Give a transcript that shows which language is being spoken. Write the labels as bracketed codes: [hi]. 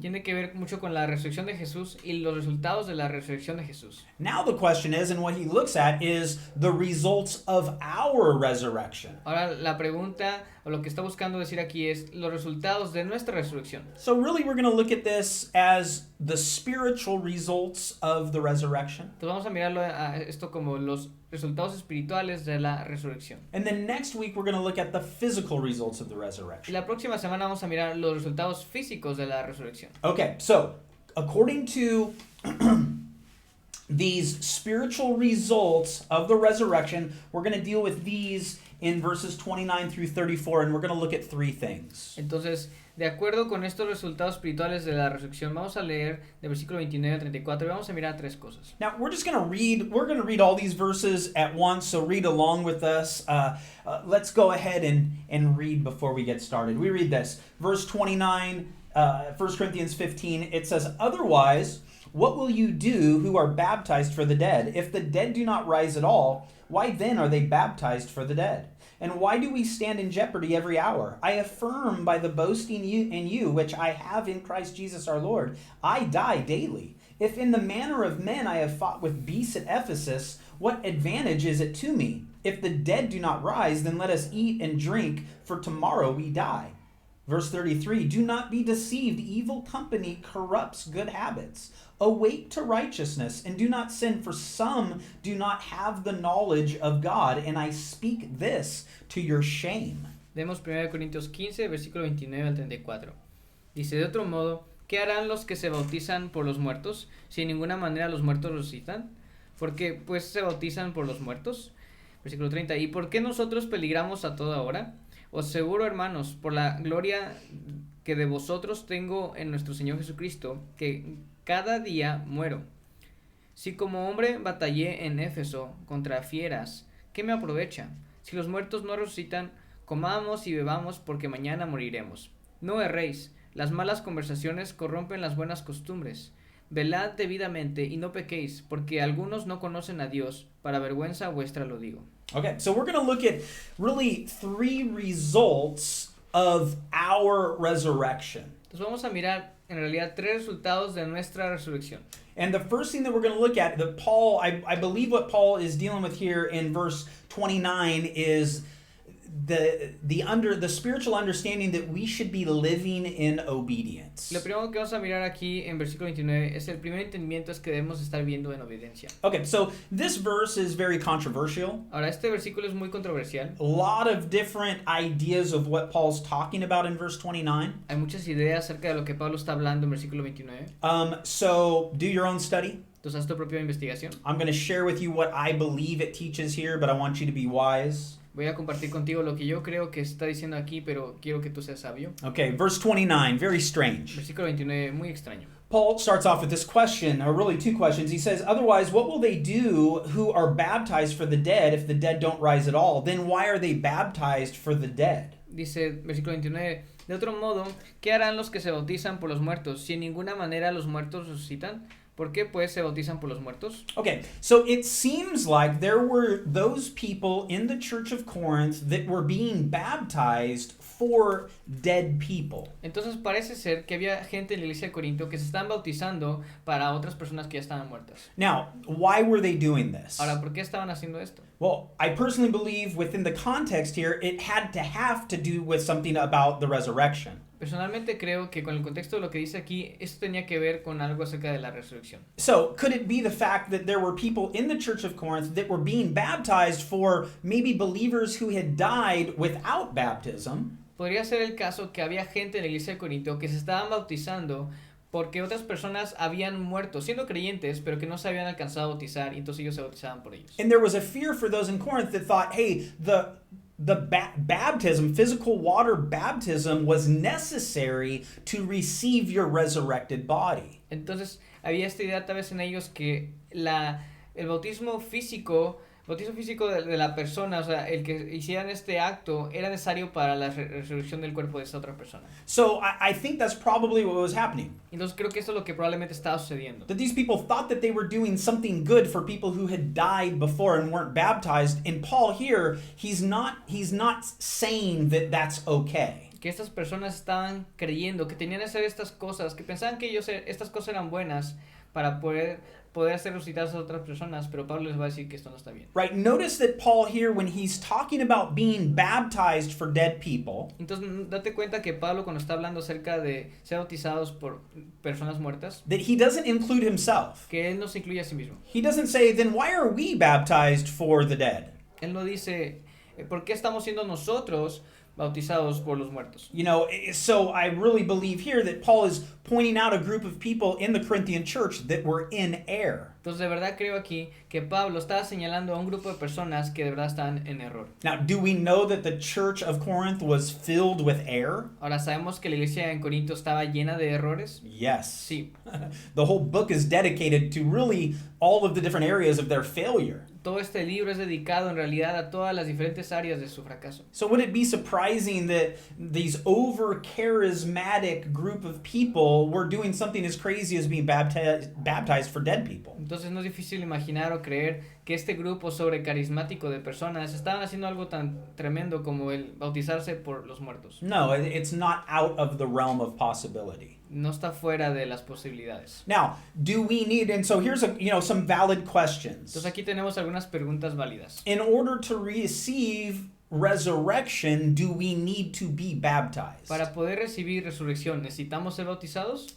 [es] Tiene que ver mucho con la resurrección de Jesús y los resultados de la resurrección de Jesús. [en] Now the question is, and what he looks at, is the results of our resurrection. [es] Ahora la pregunta o lo que está buscando decir aquí es los resultados de nuestra resurrección. [en] So really we're going to look at this as the spiritual results of the resurrection. [es] Entonces vamos a mirarlo a esto como los resultados espirituales de la resurrección. [en] And then next week we're going to look at the physical results of the [es] Y [en] resurrection. [es] la próxima semana vamos a mirar los resultados físicos de la resurrección. [en] Okay, so according to these spiritual results of the resurrection, we're going to deal with these in verses 29 through 34, and we're going to look at three things. [es] Entonces, de acuerdo con estos resultados espirituales de la resurrección, vamos a leer del versículo 29 al 34 y vamos a mirar tres cosas. [en] Now, we're going to read all these verses at once, so read along with us. Let's go ahead and read before we get started. We read this. Verse 29, 1 Corinthians 15, it says, "Otherwise, what will you do who are baptized for the dead? If the dead do not rise at all, why then are they baptized for the dead? And why do we stand in jeopardy every hour? I affirm by the boasting in you which I have in Christ Jesus our Lord, I die daily. If in the manner of men I have fought with beasts at Ephesus, what advantage is it to me? If the dead do not rise, then let us eat and drink, for tomorrow we die." Verse 33, "Do not be deceived. Evil company corrupts good habits. Awake to righteousness and do not sin, for some do not have the knowledge of God, and I speak this to your shame." [es] Leemos 1 Corintios 15, versículo 29 al 34. Dice, de otro modo, ¿qué harán los que se bautizan por los muertos? Si en ninguna manera los muertos resucitan. ¿Por qué pues se bautizan por los muertos? Versículo 30, ¿y por qué nosotros peligramos a toda hora? Os aseguro, hermanos, por la gloria que de vosotros tengo en nuestro Señor Jesucristo, que cada día muero. Si como hombre batallé en Éfeso contra fieras, ¿qué me aprovecha? Si los muertos no resucitan, comamos y bebamos, porque mañana moriremos. No erréis, las malas conversaciones corrompen las buenas costumbres. Velad debidamente y no pequéis, porque algunos no conocen a Dios, para vergüenza vuestra lo digo. [en] Okay, so we're going to look at really three results of our resurrection. [es] Entonces vamos a mirar en realidad tres resultados de nuestra resurrección. [en] And the first thing that we're going to look at, that Paul, I believe what Paul is dealing with here in verse 29 is the spiritual understanding that we should be living in obedience. [es] Lo primero que vamos a mirar aquí en versículo 29 es el primer entendimiento es que debemos estar viendo en obediencia. [en] Okay, so this verse is very controversial. [es] Ahora este versículo es muy controversial. [en] A lot of different ideas of what Paul's talking about in verse 29. [es] Hay muchas ideas acerca de lo que Pablo está hablando en versículo 29. [en] So do your own study. [es] Entonces haz tu propia investigación. [en] I'm going to share with you what I believe it teaches here, but I want you to be wise. [es] Voy a compartir contigo lo que yo creo que está diciendo aquí, pero quiero que tú seas sabio. [en] Okay, verse 29, very strange. [es] Versículo 29, muy extraño. [en] Paul starts off with this question, or really two questions. He says, "Otherwise, what will they do who are baptized for the dead if the dead don't rise at all? Then why are they baptized for the dead?" [es] Dice, versículo 29, de otro modo, ¿qué harán los que se bautizan por los muertos? Si en ninguna manera los muertos resucitan, ¿por qué pues se bautizan por los muertos? [en] Okay, so it seems like there were those people in the church of Corinth that were being baptized for dead people. [es] Entonces parece ser que había gente en la iglesia de Corinto que se estaban bautizando para otras personas que ya estaban muertas. [en] Now, why were they doing this? [es] Ahora, ¿por qué estaban haciendo esto? [en] Well, I personally believe within the context here, it had to have to do with something about the resurrection. [es] Personalmente creo que con el contexto de lo que dice aquí, esto tenía que ver con algo acerca de la resurrección. [en] So, could it be the fact that there were people in the church of Corinth that were being baptized for maybe believers who had died without baptism? [es] Podría ser el caso que había gente en la iglesia de Corinto que se estaban bautizando porque otras personas habían muerto siendo creyentes, pero que no se habían alcanzado a bautizar, y entonces ellos se bautizaban por ellos. [en] And there was a fear for those in Corinth that thought, hey, baptism, physical water baptism, was necessary to receive your resurrected body. [es] Entonces había esta idea tal vez en ellos que el bautismo físico de la persona, o sea, el que hicieran este acto era necesario para la resurrección del cuerpo de esa otra persona. [en] So I think that's probably what was happening. [es] Entonces creo que esto es lo que probablemente estaba sucediendo. [en] That these people thought that they were doing something good for people who had died before and weren't baptized. And Paul here, he's not saying that that's okay. [es] que estas personas estaban creyendo que tenían que hacer estas cosas, que pensaban que estas cosas eran buenas para poder hacer resucitar a otras personas, pero Pablo les va a decir que esto no está bien. [en] Right? Notice that Paul here, when he's talking about being baptized for dead people, [es] Entonces, date cuenta que Pablo, cuando está hablando acerca de ser bautizados por personas muertas, [en] that he doesn't include himself. [es] que él no se incluye a sí mismo. [en] He doesn't say, then why are we baptized for the dead? [es] Él no dice, ¿por qué estamos siendo nosotros bautizados por los muertos? [en] You know, so I really believe here that Paul is pointing out a group of people in the Corinthian church that were in error. [es] Entonces, de verdad creo aquí que Pablo estaba señalando a un grupo de personas que de verdad están en error. [en] Now, do we know that the church of Corinth was filled with error? [es] Ahora, ¿sabemos que la iglesia en Corinto estaba llena de errores? [en] Yes. [es] Sí. [en] The whole book is dedicated to really all of the different areas of their failure. [es] Todo este libro es dedicado en realidad a todas las diferentes áreas de su fracaso. [en] So would it be surprising that these over charismatic group of people were doing something as crazy as being baptized for dead people? [es] Entonces no es difícil imaginar o creer que este grupo sobrecarismático de personas estaban haciendo algo tan tremendo como el bautizarse por los muertos. [en] No, it's not out of the realm of possibility. [es] No está fuera de las posibilidades. [en] Now, do we need, and so here's some valid questions. [es] Entonces aquí tenemos algunas preguntas válidas. [en] In order to receive resurrection, do we need to be baptized? [es] Para poder recibir resurrección, ¿necesitamos ser bautizados?